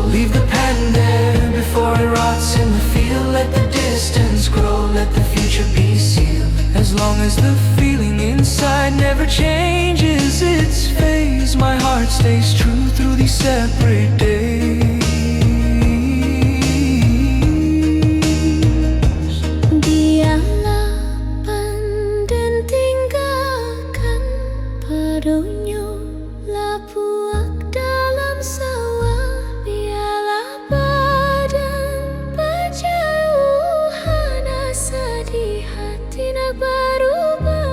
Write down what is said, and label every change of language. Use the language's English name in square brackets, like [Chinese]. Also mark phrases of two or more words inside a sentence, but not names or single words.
[English] Leave the pen there before it rots in the field. Let the distance grow, let the future be sealed. As long as the feeling inside never changes its phase, my heart stays true through these separate days. [Minangkabau] Dialah pandang tinggalkan padonyo lapuak dalam sawah. [Malay] Biarlah badan berjauhan, asa di hati nak berubah.